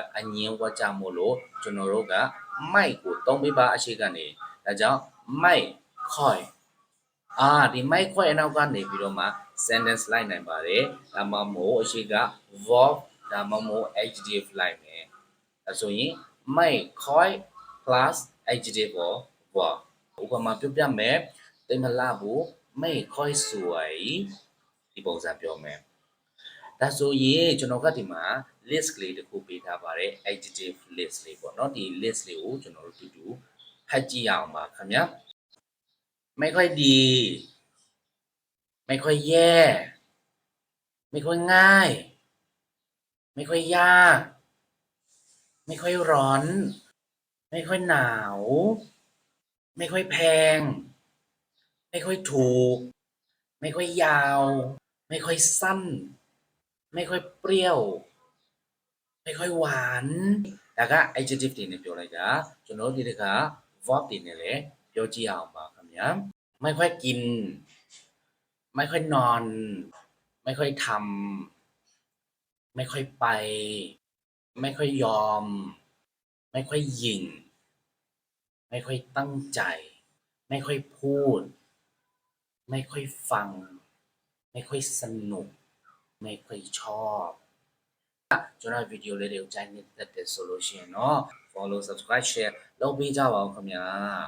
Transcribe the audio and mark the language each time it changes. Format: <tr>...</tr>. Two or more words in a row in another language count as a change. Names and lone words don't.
<my>အငင်းဝတ်ကြမို့လို့ကျွန်တော်တို့ကမိုက်ကိုသုံးပေးပါအရှိကနေဒါကြောင့်မိုက် coin ဒီမိုက်ခွဲအနောက်ကနေပြီးတော့မှ sentence လိုက်နိုင်ပါတယ်ဒါမှမဟုတ်အရှိက verb ဒါမှမဟုတ် adjective လိုက်မယ်ဒါဆိုရင်မိုက်ခွဲ</my> <en>plus adjective or verb</en> <my>ဥပမာပြောပြမယ်တိတ်မလှဘူးမိုက်ခွဲสวยဒီပုံစံပြောမယ်ဒါဆိုရင်ကျွန်တော်ကဒီမှာ list ကလေးတစ်ခုပေးထားပါတယ်</my> <en>adjective list</en> <my>လေးပေါ့เนาะဒီ list လေးကိုကျွန်တော် တို့တူတူဖတ်ကြည့်ရအောင်ပါခင်ဗျာ</my> <th>ไม่ค่อยดีไม่ค่อยแย่ไม่ค่อยง่ายไม่ค่อยยากไม่ค่อยร้อนไม่ค่อยหนาวไม่ค่อยแพ งไม่ค่อยถูกไม่ค่อยยาวไม่ค่อยสั้นไม่ค่อยเปรี้ยวไม่ค่อยหวานဒါက adjective</th> <my>တွေနဲ့ပြောလိုက်တာကျွန်တော်ဒီတခါ verb တွေနဲ့လည်းပြောကြည့်အောင်ပါခင်ဗျာ</my> <th>ไม่ค่อยกินไม่ค่อยนอนไม่ค่อยทำไม่ค่อยไปไม่ค่อยยอมไม่ค่อยยิงไม่ค่อยตั้งใจไม่ค่อยพูดไม่ค่อยฟังไม่ค่อยสนุกไม่ค่อยชอบ</th> <my>ကျွန်တော်ဗီဒီယိုလေးတွေကိုကြိုက်နေတဲ့ဆိုလို့ရှိရင်</my> <th>เนาะ</th> <en>follow subscribe share</en> <my>လုပ်ပေးကြပါဦးခင်ဗျာ</my>